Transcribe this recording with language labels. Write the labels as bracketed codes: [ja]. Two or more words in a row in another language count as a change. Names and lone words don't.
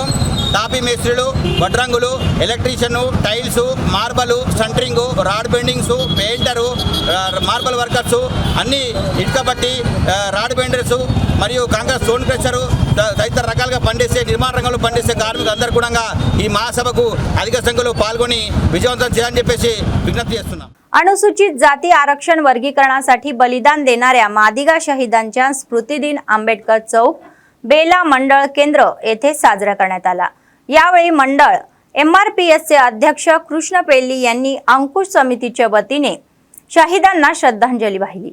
[te] తాపీ మేస్త్రీలు, వడ్రంగులు, ఎలక్ట్రీషియన్, టైల్స్, మార్బల్, సెంటరింగ్, రాడ్ బెండింగ్స్, పెయింటరు, మార్బల్ వర్కర్స్, అన్ని ఇటుక బట్టి, రాడ్ బెండర్స్ మరియు కాంగ్రెస్ స్టోన్ క్రషరు తదితర రకాలుగా పనిచేసే నిర్మాణ రంగంలో పనిచేసే కార్మికులు అందరూ కూడా ఈ మహాసభకు అధిక సంఖ్యలో పాల్గొని విజయవంతం చేయాలని చెప్పేసి विज्ञप्ति చేస్తున్నాం. [mr] अनुसूचित जाती आरक्षण वर्गीकरणासाठी बलिदान देणाऱ्या मादिगा शहीदांच्या स्मृतिदिन आंबेडकर चौक बेला मंडळ केंद्र येथे साजरा करण्यात आला. यावेळी मंडळ MRPSचे अध्यक्ष कृष्ण पेल्ली यांनी अंकुश समितीच्या वतीने शहीदांना श्रद्धांजली वाहिली.